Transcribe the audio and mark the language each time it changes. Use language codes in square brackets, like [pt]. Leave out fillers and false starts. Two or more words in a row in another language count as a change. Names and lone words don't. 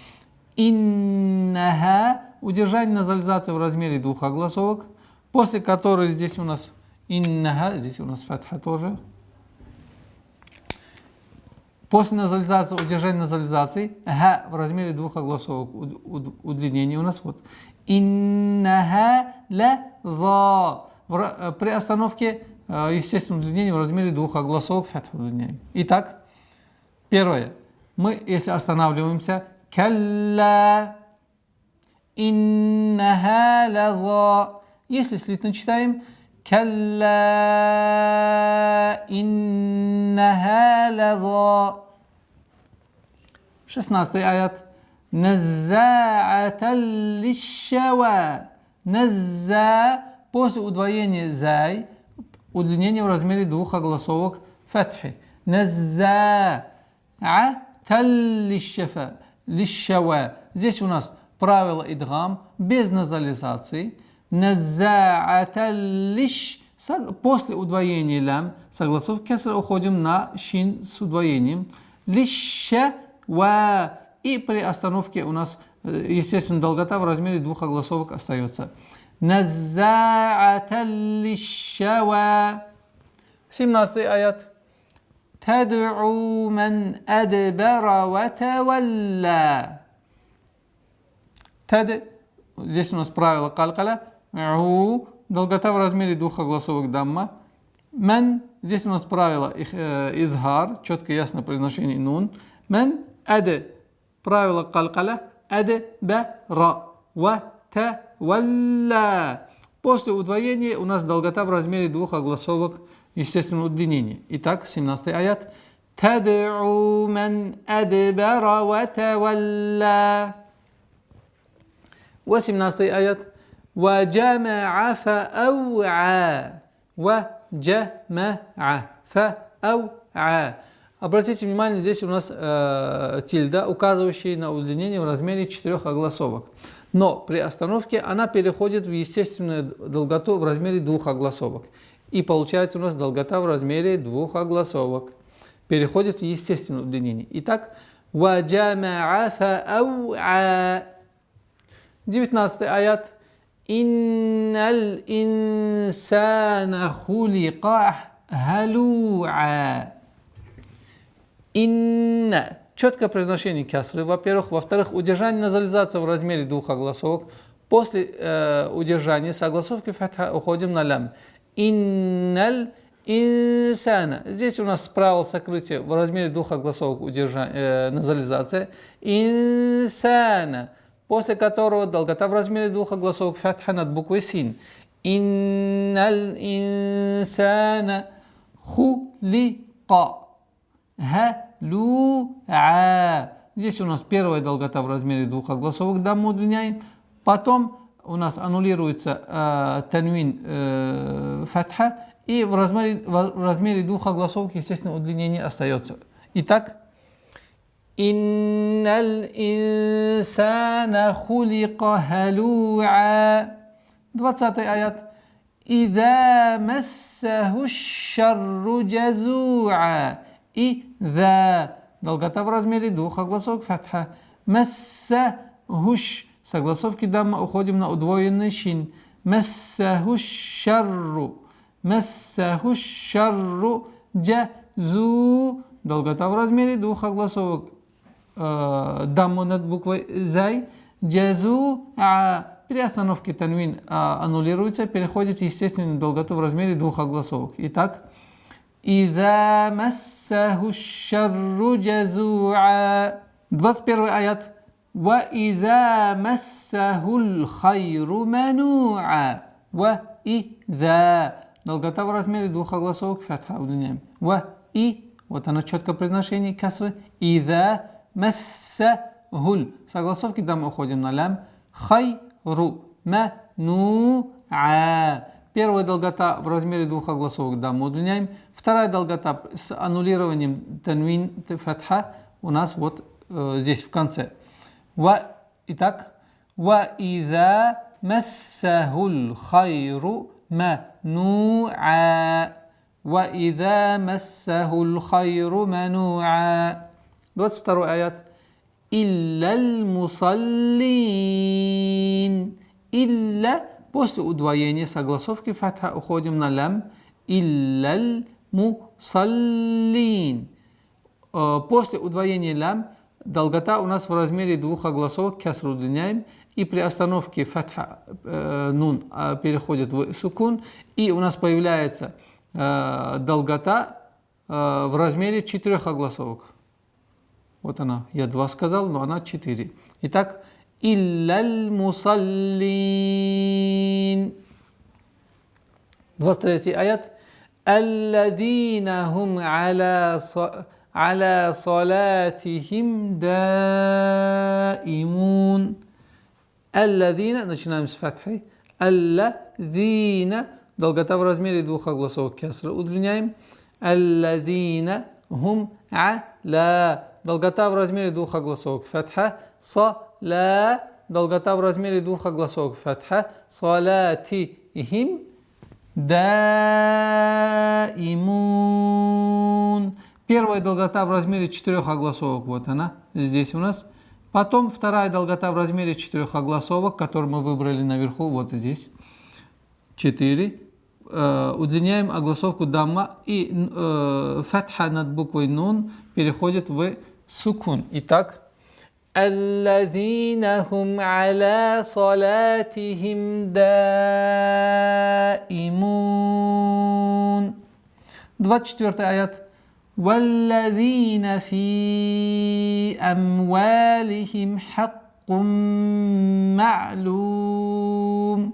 [ru] Иннаха, удержание назализации в размере двух огласовок, после которой здесь у нас иннаха, здесь у нас фатха тоже. После назализации, удержания назализации, ха в размере двух огласовок удлинение у нас вот. [ar] إنها لظى. [ru] При остановке, естественно, удлинение в размере двух огласовок фатха удлиняем. Итак, первое. Мы, если останавливаемся, [ar] كلا إنها لظى. [ru] Если слитно читаем, [ar] كلا إنها لظى. 16 аят. نزاعة للشوى. Назза, [ru] после удвоения зай, удлинение в размере двух огласовок фатхи. [ar] نزاعة للشوى. [ru] Здесь у нас правило идгам без назализации. [ar] نزاعة للش. [ru] После удвоения лям, согласовки кесра, уходим на шин с удвоением. [ar] Лишшава. [ru] И при остановке у нас, естественно, долгота в размере двух огласовок остается. [ar] نزاعة للشوى. [ru] 17 аят. [ar] تدعو من أدبر وتولى. [ru] Здесь у нас правило калькаля. Долгота в размере двух огласовок дамма. [ar] Ман. [ru] Здесь у нас правило изхар, четко ясно произношение нун. [ar] من أد. [ru] Правило калькаля. [ar] أدبر وتولى. [ru] После удвоения у нас долгота в размере двух огласовок, естественно, удлинение. Итак, 17 аят. [ar] تدعو من أدبر وتولى. 18 аят. وجمع فأوعى. وجمع فأوعى. [ru] Обратите внимание, здесь у нас тильда, указывающая на удлинение в размере 4 огласовок. Но при остановке она переходит в естественную долготу в размере 2 огласовок. И получается у нас долгота в размере 2 огласовок. Переходит в естественное удлинение. Итак, [ar] وجمع فأوعى. [ru] 19 аят. [ar] إن الإنسان خلق هلوعا. Инна. [ru] Четкое произношение кясры, во-первых. Во-вторых, удержание назализация в размере 2 огласовок. После удержания согласовки фатха уходим на лям. [ar] إن الإنسان. [ru] Здесь у нас правило сокрытия в размере 2 огласовок назализация. [ar] Инсана. [ru] После которого долгота в размере 2 огласовок фатха над буквой син. [ar] إن الإنسان خلق هلوعا. [ru] Здесь у нас первая долгота в размере 2 огласовок дамму удлиняем. Потом у нас аннулируется танвин фатха. И в размере 2 огласовок, естественно, удлинение остается. Итак, [ar] إن الإنسان خلق هلوعا. [ru] 20 аят. [ar] إذا مسه الشر جزوعا. Иза. [ru] Долгота в размере 2 огласовок фатха. [ar] Массахуш. [ru] Согласовки дамма уходим на удвоенный шин. [ar] مسه الشر. مسه الشر جزو. [ru] Долгота в размере 2 огласовок. Дамму над буквой зай. [ar] Джазу'a. [ru] При остановке танвин аннулируется, переходит в естественную долготу в размере 2 огласовок. Итак, [ar] إذا مسه الشر جزوعا. [ru] 21 аят. [ar] وإذا مسه الخير منوعا. وإذا. [ru] Долгота в размере 2 огласовок фатха удлиняем. [ar] وإ. [ru] Вот оно четкое произношение касры. [ar] إذا مسه. [ru] Согласовки дамма уходим на лям. [ar] الخير منوعا. [ru] Первая долгота в размере 2 огласовок дамму удлиняем. Вторая долгота с аннулированием танвин фатха у нас вот здесь в конце. Итак, [ar] وإذا مسه الخير منوعا. وإذا مسه الخير منوعا. 22 аят. إلا المصلين. Илля. [ru] После удвоения согласовки фатха уходим на лям. [ar] إلا المصلين. [ru] После удвоения лям долгота у нас в размере 2 огласовок кяср удлиняем. И при остановке фатха нун переходит в сукун. И у нас появляется долгота в размере 4 огласовок. Вот она. Я 2 сказал, но она 4. Итак, [ar] إلا المصلين. [ru] 23 аят. [ar] الذين هم على على صلاتهم دائمون. Аллазина, [ru] начинаем с фатхи. [ar] Аллазина, [ru] долгота в размере двух огласовок кесра удлиняем. [ar] الذين هم على, [ru] долгота в размере двух огласовок фатха. Саля, долгота в размере двух огласовок фатха. [ar] صلاتهم دائمون. [ru] Первая долгота в размере 4 огласовок, вот она, здесь у нас. Потом вторая долгота в размере 4 огласовок, которую мы выбрали наверху, вот здесь. 4. Удлиняем огласовку дамма, и фатха над буквой нун переходит в сукун. Итак, [ar] الذين هم على صلاتهم دائمون. [ru] 24 аят. [ar] والذين في أموالهم حق معلوم.